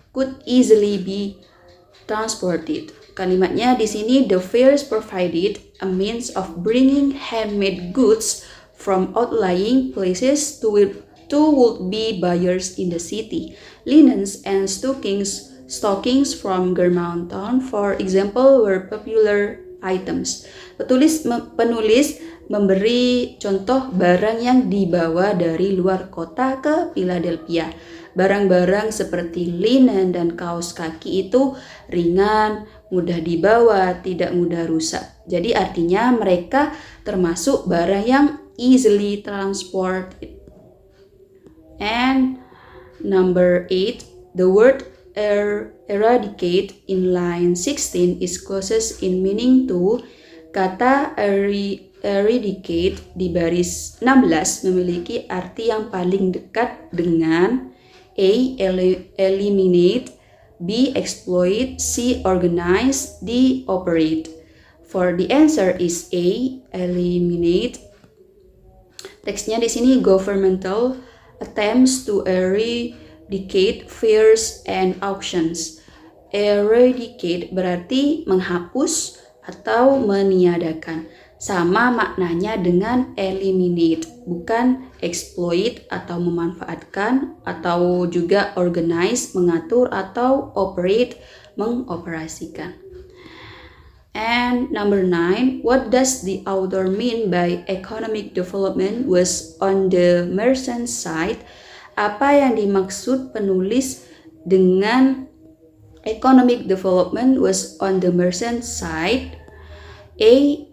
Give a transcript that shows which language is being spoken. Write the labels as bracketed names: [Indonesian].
[English] Could easily be transported. [Indonesian] Kalimatnya di sini, [English] the fairs provided a means of bringing handmade goods from outlying places to would-be buyers in the city. Linens and stockings from Germantown, for example, were popular items. [Indonesian] Penulis memberi contoh barang yang dibawa dari luar kota ke Philadelphia. Barang-barang seperti linen dan kaos kaki itu ringan, mudah dibawa, tidak mudah rusak. Jadi artinya mereka termasuk barang yang [English] easily transported. And number 8, the word eradicate in line 16 is closest in meaning to. [Indonesian] Kata eradicate di baris 16 memiliki arti yang paling dekat dengan A. [English] Eliminate, B. Exploit, C. Organize, D. Operate. For the answer is A. Eliminate. [Indonesian] Teksnya di sini, [English] governmental attempts to eradicate fairs and auctions. [Indonesian] Eradicate berarti menghapus atau meniadakan. Sama maknanya dengan eliminate, bukan exploit atau memanfaatkan, atau juga organize, mengatur, atau operate, mengoperasikan. [English] And number 9, what does the author mean by economic development was on the merchant side? [Indonesian] Apa yang dimaksud penulis dengan [English] economic development was on the merchant side? [Indonesian] A.